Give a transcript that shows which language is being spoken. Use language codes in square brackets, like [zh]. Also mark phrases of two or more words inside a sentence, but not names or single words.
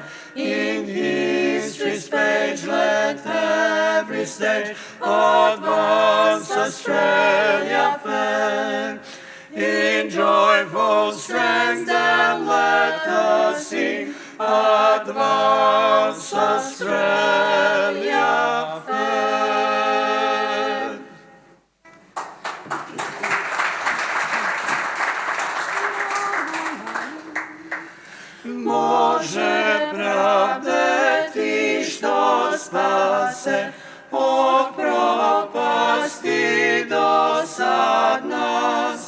[en] In history's page let every stage advance Australia fair. In joyful strength then let us sing, advance Australia fair. [sr] Može pravde ti što spase od propasti do sad nas.